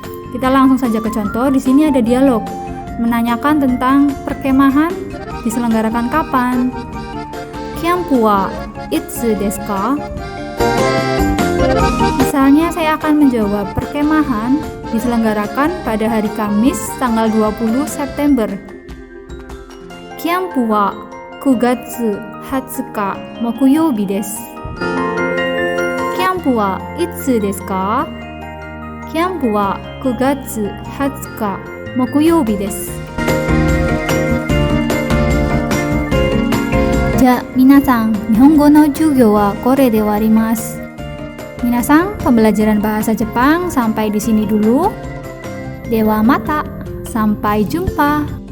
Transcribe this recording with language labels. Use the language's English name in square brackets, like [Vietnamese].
[Indonesian] Kita langsung saja ke contoh. Di sini ada dialog menanyakan tentang perkemahan diselenggarakan kapan. [Japanese] Kyampu wa itsu desu ka? [Indonesian] Misalnya saya akan menjawab perkemahan diselenggarakan pada hari Kamis tanggal 20 September. [Japanese] Kyampu wa 9月20日木曜日です。キャンプはいつですか？キャンプは9月20日木曜日です。じゃあ皆さん、日本語の授業はこれで終わります。 [Indonesian] Minasang, pembelajaran bahasa Jepang sampai di sini dulu. [Japanese] Dewa mata, [Indonesian] sampai jumpa.